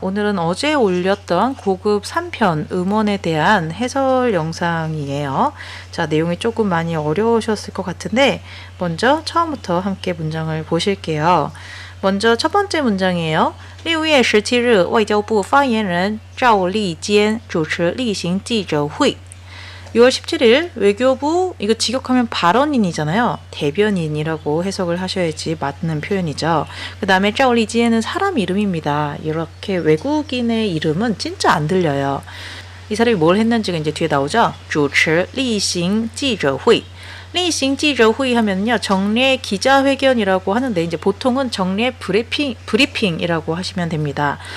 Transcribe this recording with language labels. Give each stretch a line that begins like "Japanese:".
Korean: 오늘은 어제 올렸던 고급 3편 음원에 대한 해설 영상이에요. 자, 내용이 조금 많이 어려우셨을 것 같은데 먼저 처음부터 함께 문장을 보실게요. 먼저 첫 번째 문장이에요.
Chinese: 6月17日外交部发言人赵立坚主持例行记者会
Korean: 6월 17일 외교부, 이거 직역하면 발언인이잖아요. 대변인이라고 해석을 하셔야지 맞는 표현이죠. 그 다음에 짜오리지에는 사람 이름입니다. 이렇게 외국인의 이름은 진짜 안 들려요. 이 사람이 뭘 했는지가 이제 뒤에 나오죠.
Chinese: 主持例行记者会 例行记者会
Korean: 하면요, 정례 기자회견이라고 하는데 이제 보통은 정례 브리핑이라고 하시면 됩니다.